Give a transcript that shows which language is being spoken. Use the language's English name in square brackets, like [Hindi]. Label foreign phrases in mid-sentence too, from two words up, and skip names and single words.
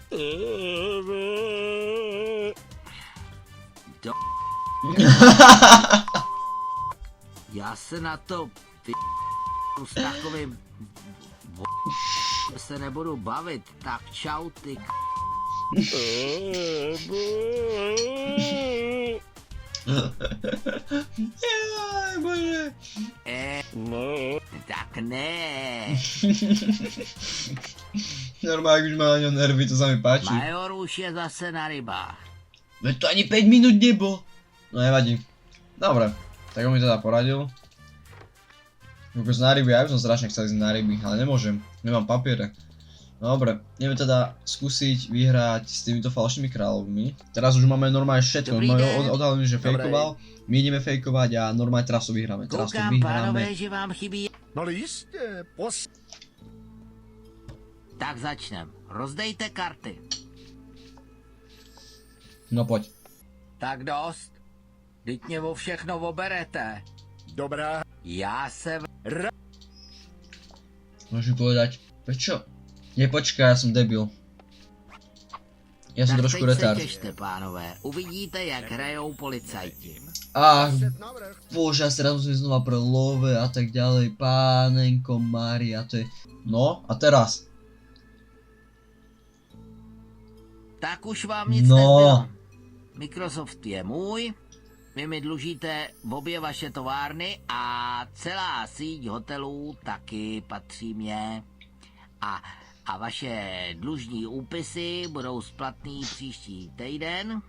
[Czech] Já se na to s takovým se nebudu bavit, tak čau ty [Slovak] Jaj, bože. [Czech] tak ne. [Slovak] Normálne, už má na ňom nervy, to sa mi páči. Major už je zase na rybách. Veď to ani 5 minút nebol. No nevadí. Dobre, tak on mi teda poradil. Vôbec na ryby, ja by som strašne chcel ísť na ryby, ale nemôžem, nemám papiere. Dobre, ideme teda skúsiť vyhrať s týmito falošnými kráľovmi. Teraz už máme normálne všetko, [Czech] Dobrý [Slovak] máme [Czech] den. [Slovak] odhalený, že fejkoval. My ideme fejkovať a normálne teraz to vyhráme, teraz to [Czech] Koukám, pánové, [Slovak] vyhráme. [Czech] že vám chybí. No ale jistě, [Slovak] Tak začnem. [Czech] Rozdejte karty. [Slovak] No poď. [Czech] Tak dost. Vždyť mě o všechno oberete. Dobrá. Já se [Slovak] Môžeš mi povedať, prečo? Nepočkaj, ja som debil. Ja som tak trošku [Czech] teď se [Slovak] retard. [Czech] těšte, pánové. Uvidíte, jak hrajou policajti. Ach, Navrh. [Slovak] bože, ja sa teraz musím znova pre love a tak ďalej. Pánenko Mária, to je... No, a teraz? [Czech] Tak už vám nic No. nezbylo. Microsoft je můj, vy mi dlužíte obě vaše továrny a celá síť hotelů taky patří mně. A vaše dlužní úpisy budou splatný příští týden.